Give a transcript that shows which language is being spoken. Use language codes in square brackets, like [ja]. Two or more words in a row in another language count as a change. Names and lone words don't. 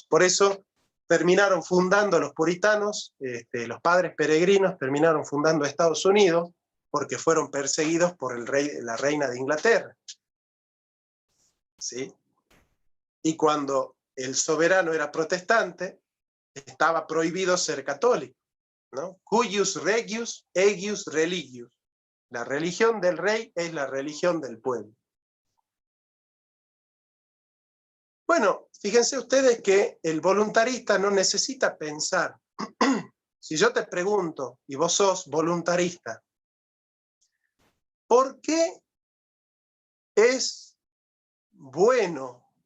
[es] Por eso terminaron fundando los puritanos, los padres peregrinos terminaron fundando Estados Unidos, porque fueron perseguidos por la reina de Inglaterra. ¿Sí? Y cuando el soberano era protestante, estaba prohibido ser católico, ¿no? [la] Cuius regius eius religius. [es] La religión del rey es la religión del pueblo. Bueno, fíjense ustedes que el voluntarista no necesita pensar. Si yo te pregunto, y vos sos voluntarista, ¿por qué es bueno?